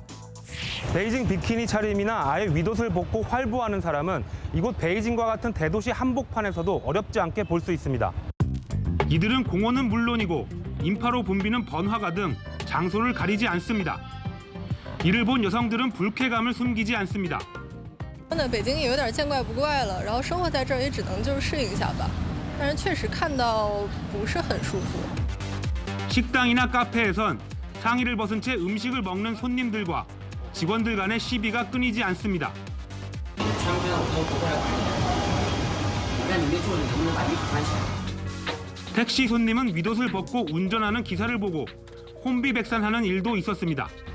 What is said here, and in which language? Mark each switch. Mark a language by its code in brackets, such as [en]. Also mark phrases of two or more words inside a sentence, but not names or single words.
[ko] 베이징 비키니 차림이나 아예 윗옷을 벗고 활보하는 사람은 이곳 베이징과 같은 대도시 한복판에서도 어렵지 않게 볼 수 있습니다. 이들은 공원은 물론이고 인파로 붐비는 번화가 등 장소를 가리지 않습니다. 이를 본 여성들은 불쾌감을 숨기지 않습니다. [zh] 北京也有点见怪不怪了，然后生活在这儿也只能就是适应一下吧。但是确实看到不是很舒服。 [ko] 식당이나 카페에선 상의를 벗은 채 음식을 먹는 손님들과 직원들 간의 시비가 끊이지 않습니다. 택시 손님은 윗옷을 벗고 운전하는 기사를 보고 혼비백산하는 일도 있었습니다.